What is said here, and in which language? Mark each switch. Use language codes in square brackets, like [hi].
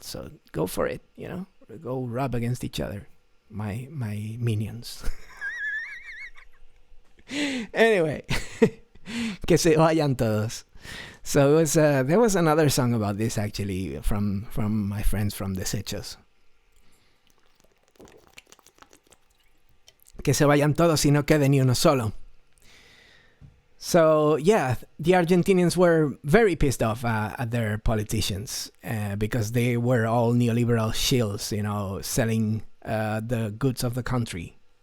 [en] So go for it. Go rub against each other, my minions. Anyway. [es] Que se vayan todos. [en] So there was another song about this, actually, from my friends from Desechos. [es] Que se vayan todos y no quede ni uno solo. [en] So yeah, the Argentinians were very pissed off at their politicians, because they were all neoliberal shills, selling the goods of the country.